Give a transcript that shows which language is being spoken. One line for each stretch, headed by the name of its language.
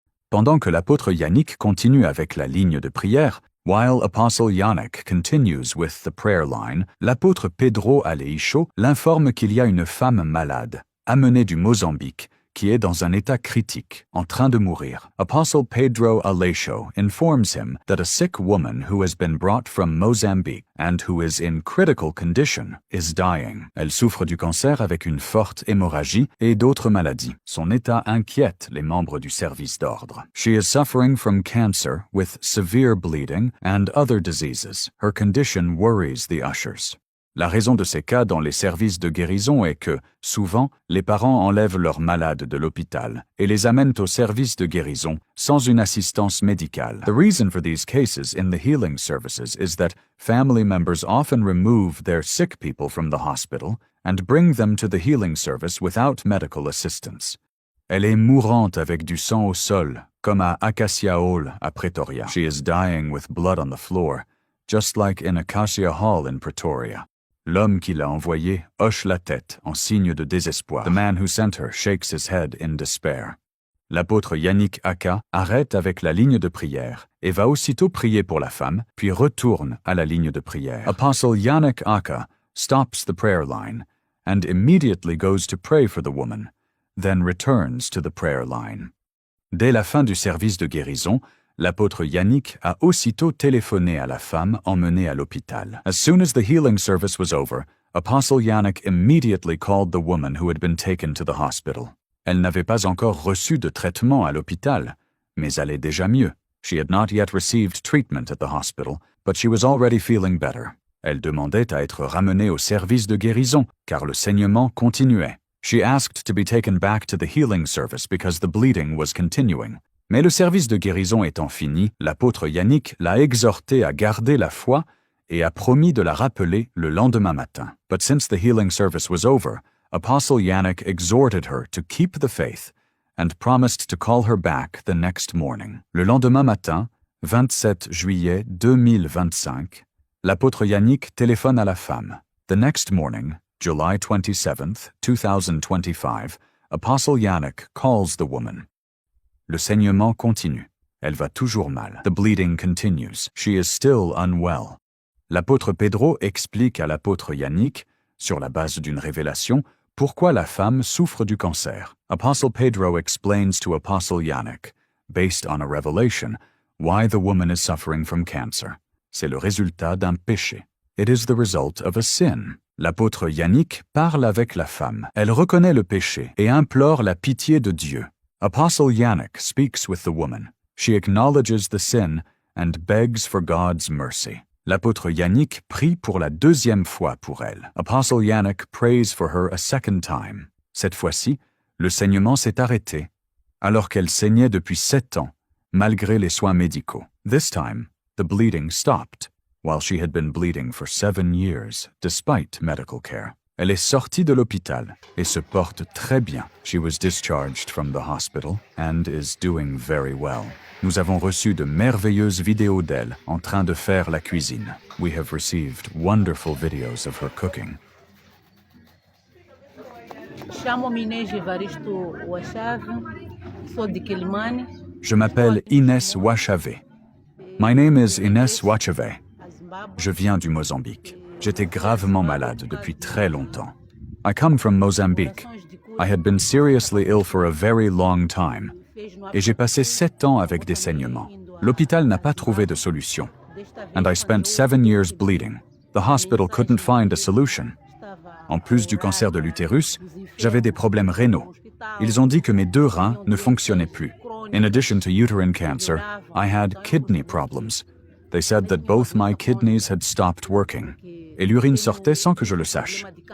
French: Pendant que l'apôtre Yannick continue avec la ligne de prière,
English: while Apostle Yannick continues with the prayer line,
French: l'apôtre Pedro Aleixo l'informe qu'il y a une femme malade, amenée du Mozambique, qui est dans un état critique, en train de mourir.
English: Apostle Pedro Aleixo informs him that a sick woman who has been brought from Mozambique and who is in critical condition is dying.
French: Elle souffre du cancer avec une forte hémorragie et d'autres maladies. Son état inquiète les membres du service d'ordre.
English: She is suffering from cancer with severe bleeding and other diseases. Her condition worries the ushers.
French: La raison de ces cas dans les services de guérison est que, souvent, les parents enlèvent leurs malades de l'hôpital et les amènent au service de guérison sans une assistance médicale.
English: The reason for these cases in the healing services is that family members often remove their sick people from the hospital and bring them to the healing service without medical assistance.
French: Elle est mourante avec du sang au sol, comme à Acacia Hall à Pretoria.
English: She is dying with blood on the floor, just like in Acacia Hall in Pretoria.
French: L'homme qui l'a envoyé hoche la tête en signe de désespoir.
English: The man who sent her shakes his head in despair.
French: L'apôtre Yannick Aka arrête avec la ligne de prière et va aussitôt prier pour la femme, puis retourne à la ligne de prière.
English: Apostle Yannick Aka stops the prayer line and immediately goes to pray for the woman, then returns to the prayer line.
French: Dès la fin du service de guérison, l'apôtre Yannick a aussitôt téléphoné à la femme emmenée à l'hôpital.
English: As soon as the healing service was over, Apostle Yannick immediately called the woman who had been taken to the hospital.
French: Elle n'avait pas encore reçu de traitement à l'hôpital, mais allait déjà mieux.
English: She had not yet received treatment at the hospital, but she was already feeling better.
French: Elle demandait à être ramenée au service de guérison, car le saignement continuait.
English: She asked to be taken back to the healing service because the bleeding was continuing.
French: Mais le service de guérison étant fini, l'apôtre Yannick l'a exhorté à garder la foi et a promis de la rappeler le lendemain matin.
English: But since the healing service was over, Apostle Yannick exhorted her to keep the faith and promised to call her back the next morning.
French: Le lendemain matin, 27 juillet 2025, l'apôtre Yannick téléphone à la femme.
English: The next morning, July 27th, 2025, Apostle Yannick calls the woman.
French: Le saignement continue. Elle va toujours mal.
English: The bleeding continues. She is still unwell.
French: L'apôtre Pedro explique à l'apôtre Yannick, sur la base d'une révélation, pourquoi la femme souffre du cancer.
English: Apostle Pedro explains to Apostle Yannick, based on a revelation, why the woman is suffering from cancer.
French: C'est le résultat d'un péché.
English: It is the result of a sin.
French: L'apôtre Yannick parle avec la femme. Elle reconnaît le péché et implore la pitié de Dieu.
English: Apostle Yannick speaks with the woman. She acknowledges the sin and begs for God's mercy.
French: L'apôtre Yannick prie pour la deuxième fois pour elle.
English: Apostle Yannick prays for her a second time.
French: Cette fois-ci, le saignement s'est arrêté, alors qu'elle saignait depuis 7 ans, malgré les soins médicaux.
English: This time, the bleeding stopped, while she had been bleeding for 7 years, despite medical care.
French: Elle est sortie de l'hôpital et se porte très bien.
English: She was discharged from the hospital and is doing very well.
French: Nous avons reçu de merveilleuses vidéos d'elle en train de faire la cuisine.
English: We have received wonderful videos of her cooking.
Portuguese: Chamo-me Inês Evaristo Wachave, sou de Quilimane.
French: Je m'appelle Inès Wachave.
English: My name is Inès Wachave.
French: Je viens du Mozambique. J'étais gravement malade depuis très longtemps.
English: I come from Mozambique. I had been seriously ill for a very long time.
French: Et j'ai passé 7 ans avec des saignements. L'hôpital n'a pas trouvé de solution.
English: And I spent 7 years bleeding. The hospital couldn't find a solution.
French: En plus du cancer de l'utérus, j'avais des problèmes rénaux. Ils ont dit que mes 2 reins ne fonctionnaient plus.
English: In addition to uterine cancer, I had kidney problems. They said that both my kidneys had stopped working.
French: Et l'urine sortait sans que je le sache.